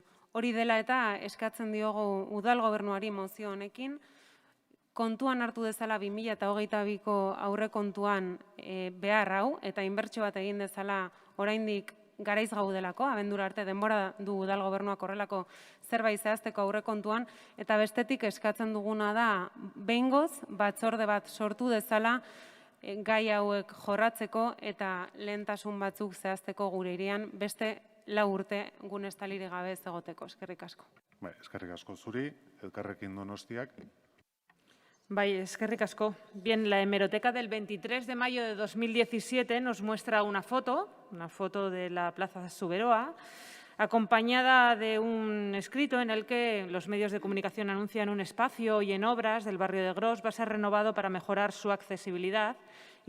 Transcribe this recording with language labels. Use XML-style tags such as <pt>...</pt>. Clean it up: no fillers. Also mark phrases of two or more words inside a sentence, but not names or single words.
<eu>Hori dela eta eskatzen diogu udal gobernuari mozio honekin, kontuan hartu dezala 2022ko aurrekontuan behar hau eta inbertsio bat egin dezala oraindik garaiz gaudelako, abendura arte denbora du udal gobernuak horrelako zerbait zehazteko aurrekontuan, eta bestetik eskatzen duguna da behingoz batzorde bat sortu dezala gai hauek jorratzeko eta lehentasun batzuk zehazteko gure hirian beste 4 urte gune estalirik gabe ez egoteko. Eskerrik asko. Eskerrik asko zuri, Elkarrekin Donostiak. Eskerrik asko.</eu> <es>Bien, la hemeroteca del 23 de mayo de 2017 nos muestra una foto de la Plaza Zuberoa, acompañada de un escrito en el que los medios de comunicación anuncian un espacio y en obras del barrio de Gros va a ser renovado para mejorar su accesibilidad</es>